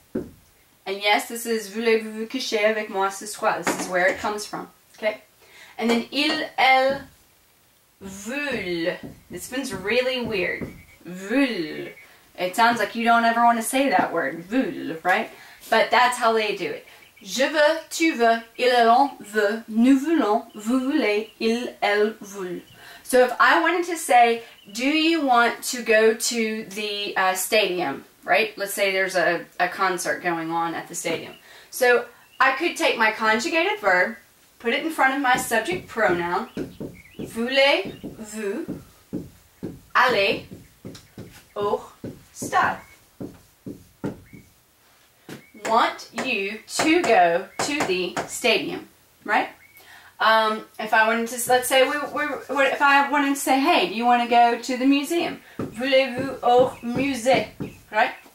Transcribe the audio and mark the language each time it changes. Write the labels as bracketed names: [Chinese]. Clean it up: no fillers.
[English] And yes, this is [French] voulez-vous vous coucher avec moi ce soir. [English] This is where it comes from. Okay? And then [French] il, elle, veulent. [English] This one's really weird. Veulent. It sounds like you don't ever want to say that word. Veulent, right? But that's how they do it. [French] Je veux, tu veux, il, elle, on veut, nous voulons, vous voulez, il, elle, veulent. [English] So if I wanted to say, do you want to go to the stadium, right? Let's say there's a concert going on at the stadium. So I could take my conjugated verb, put it in front of my subject pronoun, [French] voulez-vous aller au stade. [English] Want you to go to the stadium, right? If I wanted to, let's say if I wanted to say, hey, do you want to go to the museum? [French] Voulez-vous au musée, [English] right?